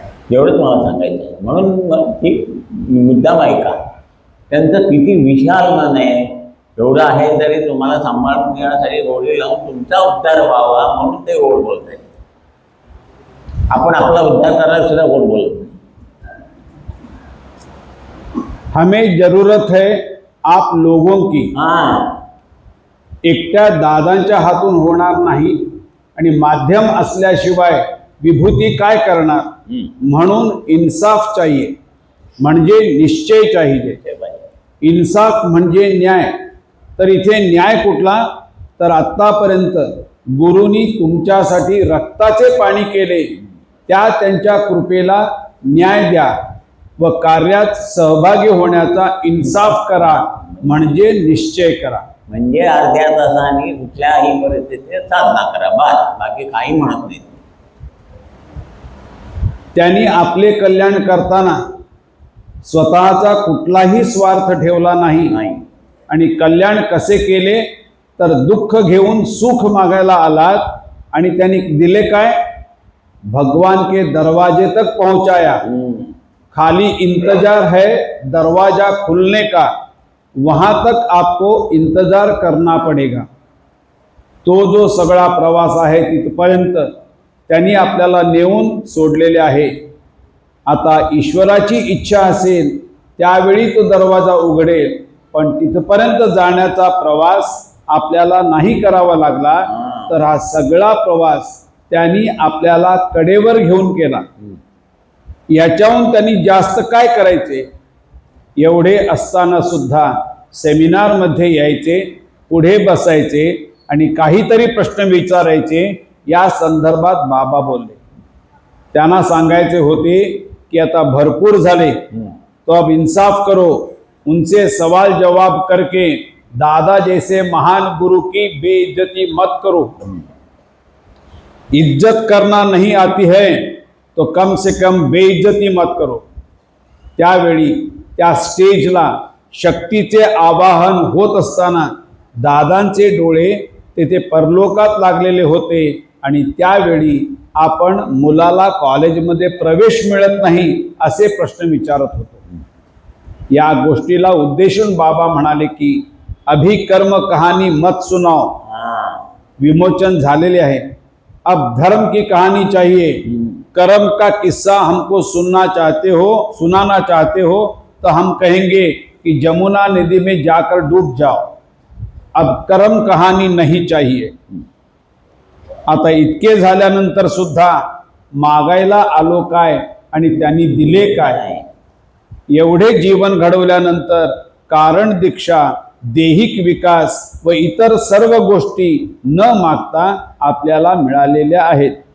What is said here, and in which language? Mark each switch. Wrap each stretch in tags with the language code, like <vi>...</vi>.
<mr>एवढंच मला सांगायचं आहे. म्हणून ही मुद्दाम ऐका. त्यांचं किती विशाल मन आहे. एवढं आहे तरी तुम्हाला सांभाळून घेण्यासाठी गोडी लावून तुमचा उद्धार व्हावा म्हणून ते गोड बोलत आहे. आपण आपला उद्धार करायला सुद्धा गोड बोलत नाही.</mr> <hi>हमें जरूरत है आप लोगों की.</hi> <mr>एकट्या दादांच्या हातून होणार नाही आणि माध्यम असल्याशिवाय विभूती काय करणार.</mr> <hi>म्हणून इन्साफ चाहिए, म्हणजे निश्चय चाहिए.</hi> <mr>इन्साफ म्हणजे न्याय. तर इथे न्याय कुठला? तर आत्तापर्यंत गुरुनी तुमच्यासाठी रक्ताचे पाणी केले त्या त्यांच्या कृपेला न्याय द्या व कार्यात सहभागी होण्याचा इन्साफ करा, म्हणजे निश्चय करा. म्हणजे अर्ध्या तासाने कुठल्याही परिस्थितीत साधना करा, बस, बाकी काही म्हणत नाही. त्यांनी आपले कल्याण करताना स्वतःचा कुठलाही स्वार्थ ठेवला नाही. नाही. आणि कल्याण कसे केले तर दुःख घेऊन सुख मागायला आलात आणि त्यांनी दिले काय?</mr> <hi>भगवान के दरवाजे तक पहुंचाया. खाली इंतजार है दरवाजा खुलने का, वहां तक आपको इंतजार करना पडेगा.</hi> <mr>तो जो सगळा प्रवास आहे तिथपर्यंत त्यांनी आपल्याला नेऊन सोडलेले आहे. आता ईश्वराची इच्छा असेल त्यावेळी तो दरवाजा उघडेल, पण तिथपर्यंत जाण्याचा प्रवास आपल्याला नाही करावा लागला. तर हा सगळा प्रवास त्यांनी आपल्याला कडेवर घेऊन केला. याच्याहून त्यांनी जास्त काय करायचे? एवढे असताना सुद्धा सेमिनारमध्ये यायचे, पुढे बसायचे आणि काहीतरी प्रश्न विचारायचे. या संदर्भात बाबा बोलले. त्यांना सांगायचे होते कि आता भरपूर झाले,</mr> <hi>तो अब इंसाफ करो, उनसे सवाल जवाब करके दादा जैसे महान गुरु की बेइज्जती मत करो. इज्जत करना नहीं आती है तो कम से कम बेइज्जती मत करो.</hi> <mr>त्यावेळी त्या स्टेजला शक्तीचे आवाहन होत असताना दादांचे डोळे तेथे परलोकात लागलेले होते. आणि त्यावेळी आपण मुलाला कॉलेजमध्ये प्रवेश मिळत नाही असे प्रश्न विचारत होतो. या गोष्टीला उद्देशून बाबा म्हणाले की</mr> <hi>अभी कर्म कहानी मत सुनाओ.</hi> <mr>विमोचन झालेले आहे.</mr> <hi>अब धर्म की कहानी चाहिए. कर्म का किस्सा हमको सुनाना चाहते हो तो हम कहेंगे कि जमुना नदी में जाकर डूब जाओ. अब कर्म कहानी नहीं चाहिए.</hi> <mr>आता इतके झाल्यानंतर सुद्धा मागायला आलो काय आणि त्यांनी दिले काय? एवढे जीवन घडवल्यानंतर कारण दीक्षा, दैहिक विकास व इतर सर्व गोष्टी न मागता आपल्याला मिळालेल्या आहेत.</mr>